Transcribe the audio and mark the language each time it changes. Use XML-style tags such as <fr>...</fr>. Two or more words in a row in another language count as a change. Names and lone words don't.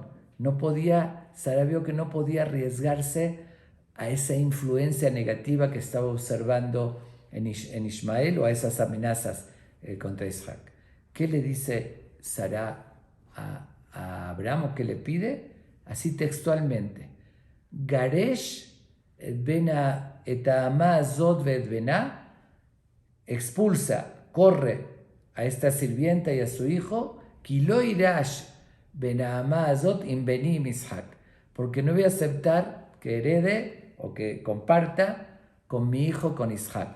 <es>Sara vio que no podía arriesgarse a esa influencia negativa que estaba observando en Ismael, o a esas amenazas contra Isaac. ¿Qué le dice Sara a Abraham, o qué le pide? Así textualmente,</es> <he>גרש את האמה הזאת ואת בנה,</he> <es>expulsa, corre a esta sirvienta y a su hijo,</es> <he>כי לא ירש בן האמה הזאת עם בני עם יצחק,</he> <es>porque no voy a aceptar que herede o que comparta con mi hijo, con Isaac.</es>